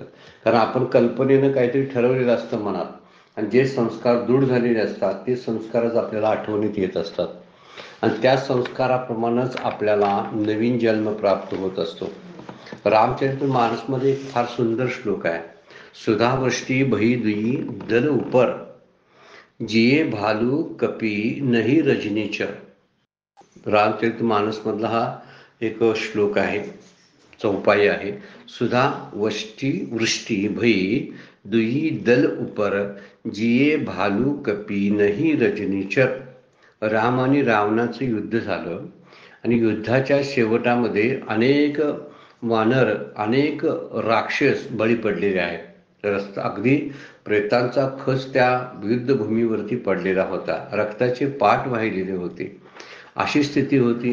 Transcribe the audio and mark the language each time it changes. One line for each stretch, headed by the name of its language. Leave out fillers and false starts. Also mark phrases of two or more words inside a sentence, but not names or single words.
Marathi: कारण आपण कल्पनेनं काहीतरी ठरवलेलं असतं मनात, आणि जे संस्कार दृढ झालेले असतात ते संस्कारच आपल्याला आठवणीत येत असतात, आणि त्या संस्काराप्रमाणेच आपल्याला नवीन जन्म प्राप्त होत असतो। रामचरितमानसमध्ये एक फार सुंदर श्लोक आहे।
Awadhi: सुधावृष्टी भई दुई दल उपर जिये भालू कपी नहीं रजनीचर।
Marathi: रामचरितमानस मधला हा एक श्लोक आहे, चौपाई आहे।
Awadhi: सुधा वृष्टी भई दुई दल उपर जिये भालू कपी नहीं रजनीचर।
Marathi: राम आणि रावणाचं युद्ध झालं, आणि युद्धाच्या शेवटामध्ये अनेक वानर, अनेक राक्षस बळी पडलेले आहेत। तर अगदी प्रेतांचा खच त्या युद्धभूमीवरती पडलेला होता, रक्ताचे पाट वाहिलेले होते, अशी स्थिती होती।